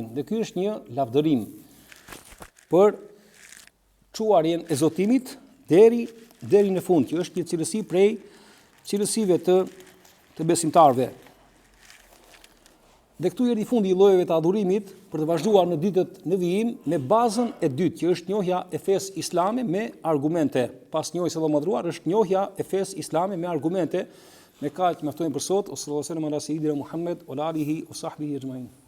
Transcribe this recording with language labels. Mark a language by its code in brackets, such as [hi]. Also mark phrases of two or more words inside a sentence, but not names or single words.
[sq] Dhe ky është një lavdërim për çuarjen e zotimit deri në fund, që është një cilësi prej cilësive të besimtarëve. Dhe këtu erdhi fundi i llojeve të adhurimit për të vazhduar në ditët në vijim me bazën e dytë, që është njohja e fesë islame me argumente. Pas njohjes së Allahut madhruar është njohja e fesë islame me argumente. Me kaq mjaftojmë për sot. [ar] صلى الله عليه وسلم على سيدنا محمد وآله وصحبه أجمعين.